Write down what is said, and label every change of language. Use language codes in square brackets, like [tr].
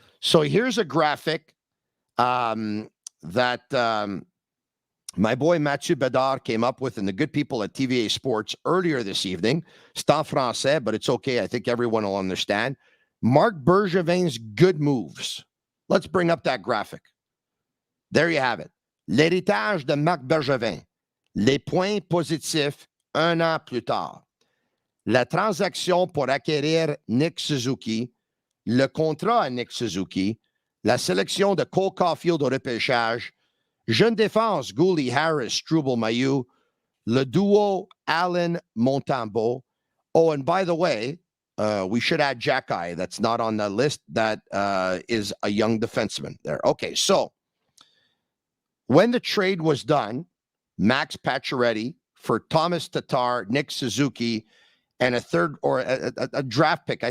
[en] So here's a graphic that my boy Mathieu Bedard came up with and the good people at TVA Sports earlier this evening. [fr] C'est en français, [en] but it's okay. I think everyone will understand. Marc Bergevin's good moves. Let's bring up that graphic. There you have it. [fr] L'héritage de Marc Bergevin. Les points positifs un an plus tard. La transaction pour acquérir Nick Suzuki. Le contrat à Nick Suzuki. La sélection de Cole Caulfield au repêchage. Jeune défense, Gouli, Harris, Struble, Mailloux. Le duo, Allen, Montembeault. [en] Oh, and by the way, we should add Jacky. That's not on the list. That is a young defenseman there. Okay, so when the trade was done, Max Pacioretty for Thomas Tatar, Nick Suzuki, and a third or a draft pick.